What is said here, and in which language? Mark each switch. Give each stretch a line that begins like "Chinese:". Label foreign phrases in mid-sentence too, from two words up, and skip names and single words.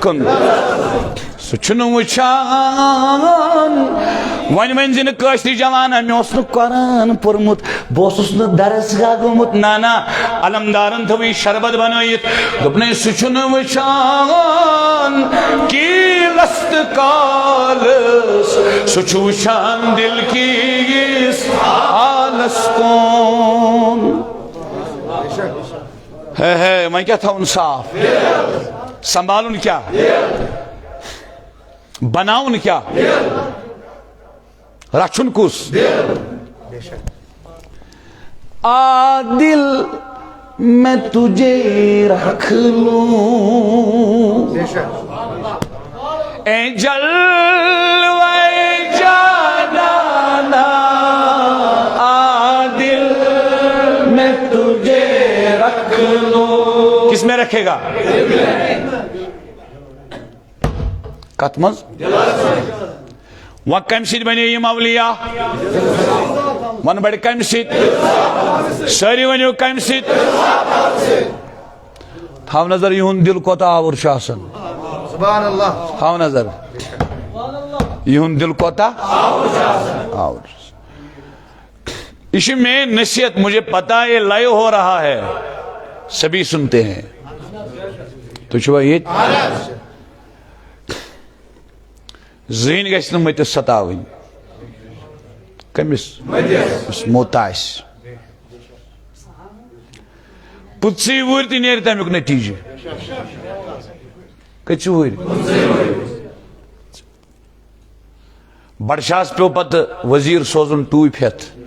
Kashmiri: کُن سُہ چھُنہٕ وٕچھان وۄنۍ ؤنۍ نہٕ کٲشرِ جوانا مےٚ اوس نہٕ قرآن پوٚرمُت بہٕ اوسُس نہٕ درسگاہ گوٚمُت نہ علمدارن تھٲو یہِ شربت بنٲیِتھ دوٚپنَے سُہ چھُنہٕ وٕچھان کیٖلس تہٕ کالس سُہ چھُ وٕچھان دل کِس حالس کُن ہے وۄنۍ کیٛاہ تھاوُن صاف سنبھالُن کیٛاہ بناؤن کیا رچھن کس
Urdu: عادل میں تجھے رکھ لوں اے جلوہ جانانا عادل میں تجھے رکھ لوں کس میں رکھے گا
Kashmiri: کت مز وَ کم سۭتۍ بنے یِم اولیاء ون بڑِ کم سۭتۍ سٲری ؤنِو کم سۭتۍ تھاو نظر یِہُنٛد دل کوتاہ آوُر چھُ آسان
Arabic: سبحان اللہ
Kashmiri: تھاو نظر یِہُنٛد دل کوتاہ آوُر یہ چھِ مین نصیحت
Urdu: مجھے پتا ہے لائیو ہو رہا ہے سبھی سنتے ہیں
Kashmiri: تو چھُوا ییٚتہِ زٕہٕنۍ گژھِ نہٕ مٔتِتھ سَتاوٕنۍ کٔمِس یُس موٚت آسہِ پٕنٛژٕے وُہٕرۍ تہِ نیرِ تَمیُک نٔتیٖجہٕ کٔژِ وُہٕرۍ بڈشاہس پیوٚو پتہٕ ؤزیٖر سوزُن ٹوٗپۍ ہٮ۪تھ